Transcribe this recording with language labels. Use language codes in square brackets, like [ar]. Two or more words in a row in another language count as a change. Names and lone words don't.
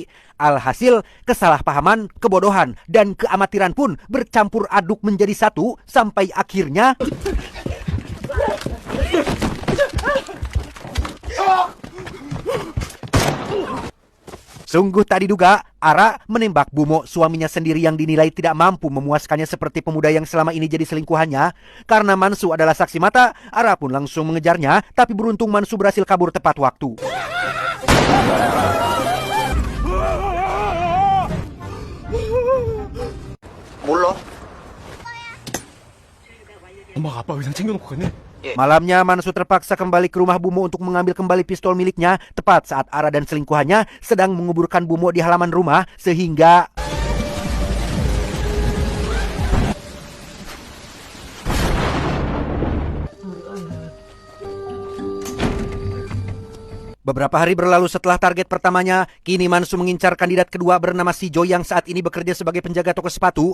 [id] Alhasil, kesalahpahaman, kebodohan, dan keamatiran pun bercampur aduk menjadi satu sampai akhirnya sungguh tak diduga, Ara menembak Bumo, suaminya sendiri yang dinilai tidak mampu memuaskannya seperti pemuda yang selama ini jadi selingkuhannya. Karena Mansu adalah saksi mata, Ara pun langsung mengejarnya, tapi beruntung Mansu berhasil kabur tepat waktu. [ko] 몰라. 엄마가 아빠 의상 챙겨놓고 갔네. [id] Malamnya Mansu terpaksa kembali ke rumah Bumo untuk mengambil kembali pistol miliknya tepat saat Ara dan selingkuhannya sedang menguburkan Bumo di halaman rumah sehingga beberapa hari berlalu setelah target pertamanya, kini Mansu mengincar kandidat kedua bernama Sijo yang saat ini bekerja sebagai penjaga toko sepatu.